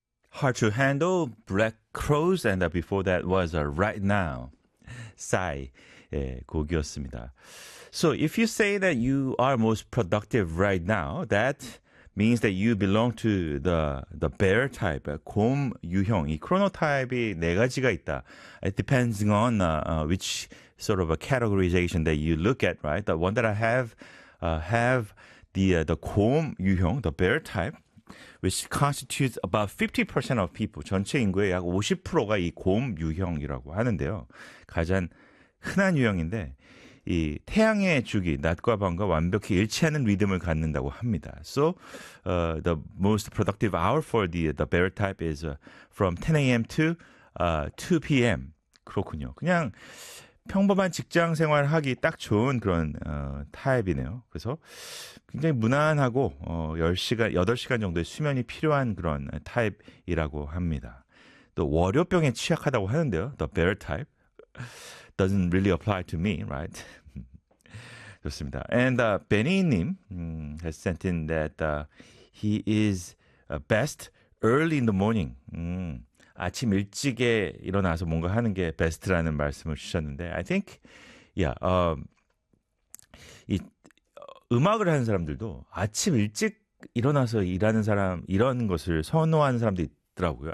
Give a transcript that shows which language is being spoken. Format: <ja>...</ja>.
<en>Hard to Handle, Black Crows, and before that was Right Now, Psy.</en> <ko>예, 곡이었습니다.</ko> <en>So if you say that you are most productive right now, that means that you belong to the bear type, 곰 유형.</en> <ko>이 크로노타입이 네 가지가 있다.</ko> <en>It depends on which sort of a categorization that you look at, right? The one that I have the 곰 유형, the bear type, which constitutes about 50% of people.</en> <ko>전체 인구의 약 50%가 이 곰 유형이라고 하는데요. 가장 흔한 유형인데 이 태양의 주기, 낮과 밤과 완벽히 일치하는 리듬을 갖는다고 합니다.</ko> <en>So the most productive hour for the bear type is from 10 a.m. to 2 p.m.</en> <ko>그렇군요. 그냥 평범한 직장 생활하기 딱 좋은 그런 타입이네요. 그래서 굉장히 무난하고 10시간, 8시간 정도의 수면이 필요한 그런 타입이라고 합니다. 또 월요병에 취약하다고 하는데요.</ko> <en>The bear type doesn't really apply to me, right?</en> <ko>좋습니다.</ko> <en>And Benny님 has sent in that he is best early in the morning.</en> <ko>아침 일찍에 일어나서 뭔가 하는 게 베스트라는 말씀을 주셨는데</ko> <en>I think, yeah,</en> <ko>이 음악을 하는 사람들도 아침 일찍 일어나서 일하는 사람, 이런 것을 선호하는 사람도 있더라고요.</ko>